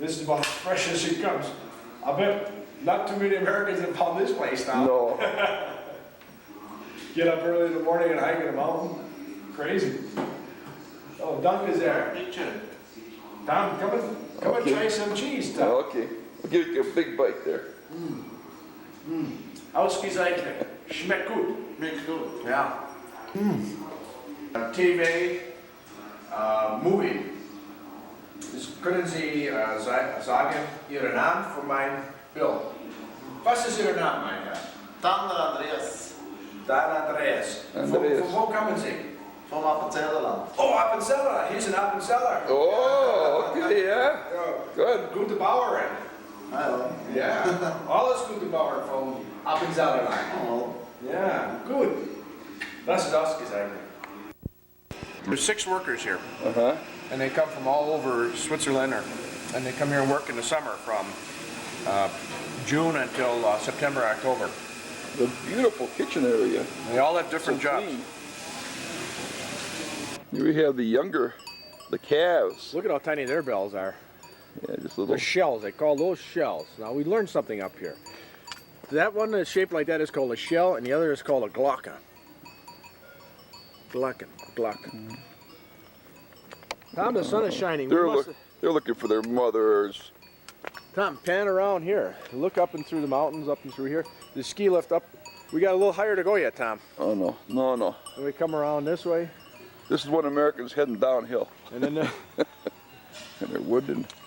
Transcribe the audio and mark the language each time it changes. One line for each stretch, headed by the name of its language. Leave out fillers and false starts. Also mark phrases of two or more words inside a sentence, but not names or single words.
English: This is about as fresh as it comes. I bet not too many Americans have found this place now. No. Get up early in the morning and hike in a mountain. Crazy. Oh, Dunk is there. Tom, come and try some cheese, Tom. Okay. I'll give you a big bite there.
German: Ausgezeichnet. Schmeckt gut. Schmeckt gut. Ja. TV, Movie. Können Sie sagen Ihren Namen für mein Bild? Was ist Ihr Name, mein Herr? Dan Andreas. Dan Andreas. Andreas. Von wo kommen Sie? Vom Appenzellerland. Oh, Appenzeller. Hier ist ein Appenzeller.
English: Oh, okay, ja. Good.
German: Gute Bauern. Hallo. Ja, alles gute Bauern von Appenzellerland. Oh.
English: Yeah, good. That's ausgezeichnet. There's 6 workers here, and they come from all over Switzerland, and they come here and work in the summer from June until September, October. The beautiful kitchen area. They all have different jobs. Clean. Here we have the calves. Look at how tiny their bells are. Yeah, just little. They're shells. They call those shells. Now we learned something up here. That one that's shaped like that is called a shell, and the other is called a Glocken. Glocken. Tom, the sun is shining. They're looking for their mothers. Tom, pan around here. Look up and through the mountains, up and through here. The ski lift up. We got a little higher to go yet, Tom. Oh no, no, no. And we come around this way. This is when Americans heading downhill. And then and they're wooden.